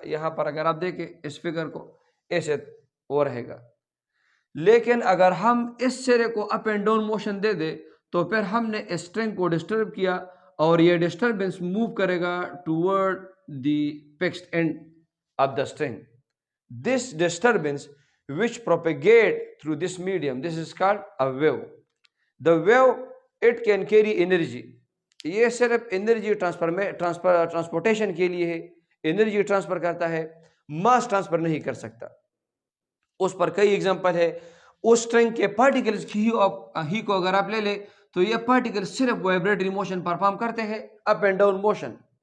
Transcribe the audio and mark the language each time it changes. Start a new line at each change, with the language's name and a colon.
Urdu: یہاں پر اگر آپ دیکھیں اس فگر کو، ایسے وہ رہے گا. لیکن اگر ہم اس سرے کو اپ اینڈ ڈاؤن موشن دے دیں تو پھر ہم نے اس سٹرنگ کو ڈسٹرب کیا اور یہ ڈسٹربنس موو کرے گا
English: Toward the fixed end of the string. This disturbance which propagate through this medium, this is called a wave. The wave, it can carry energy.
Urdu: یہ صرف انرجی ٹرانسپورٹیشن کے لیے ہے، انرجی ٹرانسفر کرتا ہے، ماس transfer نہیں کر سکتا. اس پر کئی ایگزامپل ہے. اس سٹرنگ کے پارٹیکلز ہی کو اگر آپ لے لیں تو یہ پارٹیکل صرف وائبریٹری موشن پرفارم کرتے ہیں، اپ اینڈ ڈاؤن موشن.